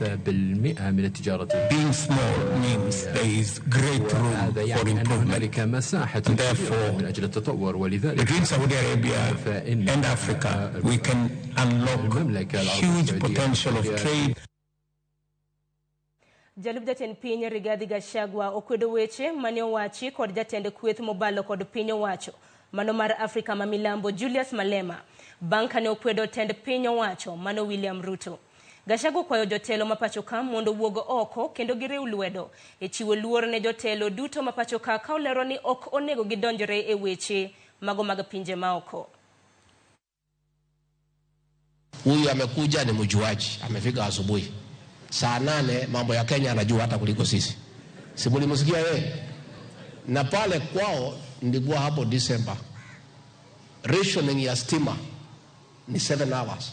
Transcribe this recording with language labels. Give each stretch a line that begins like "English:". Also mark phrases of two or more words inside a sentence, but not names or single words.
English: Being small means there is great room for improvement. Therefore, between Saudi Arabia and Africa, we can unlock huge potential of trade.
Luo (Kenya and Tanzania): Jalub jatend piny Rigathi Gachagua okwedo weche mane owachi kod jatend kweth mobalo kod piny owacho mano mar Afrika ma milambo Julius Malema banka ne okwedo tend piny owacho mano William Ruto. Gachagua kwayo jotelo mapacho ka mondo wuogo oko kendo giriw lwedo e chiwo luor ne jotelo duto mapacho ka olero ni ok onego gidonjore e weche mago mag pinje maoko.
Swahili: Huyu amekuja ni mjuaji, amefika asubuhi. Saa 8 mambo ya Kenya anajua hata kuliko sisi. Sibuli msikia yeye. Na pale kwao ndikuwa hapo December. Rationing ya stima ni 7 hours.